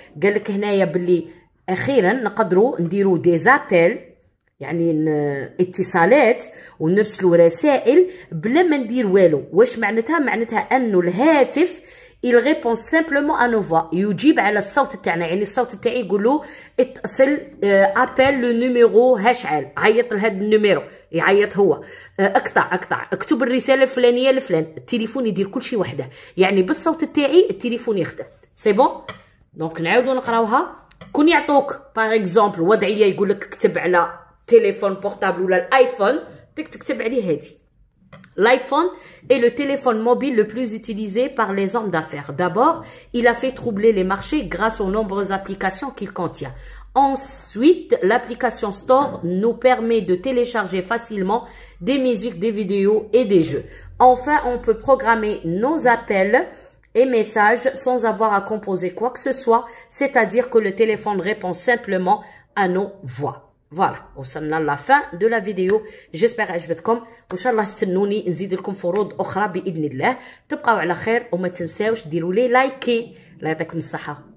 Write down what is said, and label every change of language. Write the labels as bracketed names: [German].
[Arabic] قال لك هنايا باللي أخيرا نقدروا نديروا des appels يعني اتصالات ونرسلوا رسائل بلا ما ندير والو. واش معناتها؟ معناتها انه الهاتف [French] il répond simplement à nos voix. [Arabic] يجيب على الصوت تاعنا. يعني الصوت تاعي يقول له اتصل ابل لو نيميرو هاشعل، عيط لهذا النيميرو، يعيط هو، اقطع اكتب الرساله الفلانيه لفلان. التليفون يدير كل شيء وحده، يعني بالصوت تاعي التليفون يخدم. سي بون. دونك نعاودوا نقراوها. كون يعطوك باغ اكزومبل وضعيه يقول لك اكتب على [French] téléphone portable ou l'iPhone, [Arabic] تكتب عليه هذه. [French] L'iPhone est le téléphone mobile le plus utilisé par les hommes d'affaires. D'abord, il a fait troubler les marchés grâce aux nombreuses applications qu'il contient. Ensuite, l'application Store nous permet de télécharger facilement des musiques, des vidéos et des jeux. Enfin, on peut programmer nos appels et messages sans avoir à composer quoi que ce soit, c'est-à-dire que le téléphone répond simplement à nos voix. Voilà, [Arabic] وصلنا [French] لا fin de la vidéo. [Arabic] j'espère عجبتكم وان شاء الله استنوني نزيد لكم فروض اخرى باذن الله. تبقاو على خير وما تنساوش ديروا لي لايكي. الله يعطيكم الصحه.